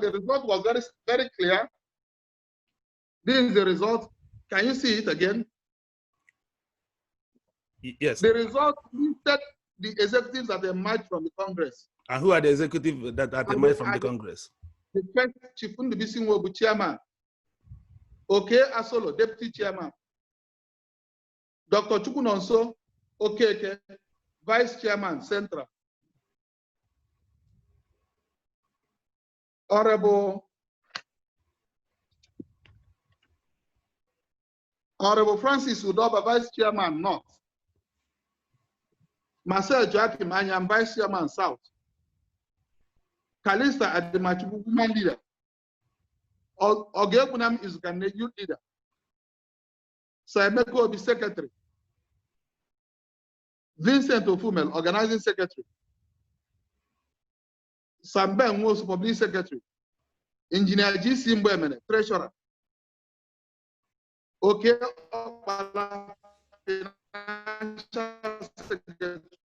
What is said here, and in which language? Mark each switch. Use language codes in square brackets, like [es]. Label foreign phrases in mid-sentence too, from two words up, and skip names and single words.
[en] The result was very, very clear. This is the result. Can you see it again? Yes. The result listed the executives that emerged from the Congress. And who are the executives that emerged from the Congress? The first Chief Ndubuisi Nwobu, chairman. Okay, Asolo, deputy chairman. Dr. Chukwunonso Okeke, vice chairman, Central. Honorable Francis Udoba, vice chairman, North. Marcel Joachim Anyam, vice chairman, South. Kalista Ademachubu, woman leader. Ogekunam is Ghanaian youth leader. Saimeko will be secretary. Vincent Ofumel, organizing secretary. Samben was public secretary. Engineer G. Simbemene, treasurer. Okay, financial secretary.